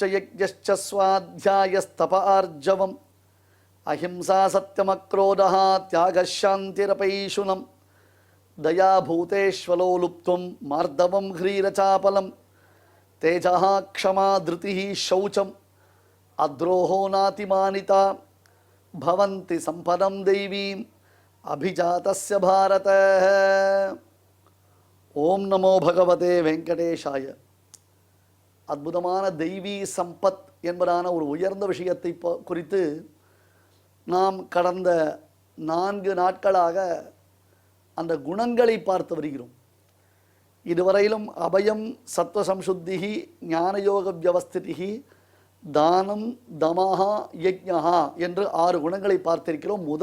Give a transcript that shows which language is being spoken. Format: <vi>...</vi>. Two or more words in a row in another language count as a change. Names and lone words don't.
<sa>यज्ञश्च स्वाध्यायस्तप आर्जवम् अहिंसा सत्यमक्रोधः त्यागः शान्तिरपैशुनम् दया भूतेष्वलो लुप्त्वं मार्दवं ह्रीरचापलम् तेजः क्षमा धृतिः शौचम् अद्रोहो नातिमानिता भवन्ति सम्पदं दैवीम् अभिजातस्य भारत. ओम नमो भगवते वेंकटेशाय.</sa> <ta>அற்புதமான தெய்வீ சம்பத் என்பதான ஒரு உயர்ந்த விஷயத்தை குறித்து நாம் கடந்த 4 நாட்களாக அந்த குணங்களை பார்த்து வருகிறோம். இதுவரையிலும்</ta> <sa>अभयं सत्त्वसंशुद्धिः ज्ञानयोग व्यवस्थितिः दानं दमः यज्ञः</sa> <ta>என்று 6 குணங்களை பார்த்திருக்கிறோம்.</ta>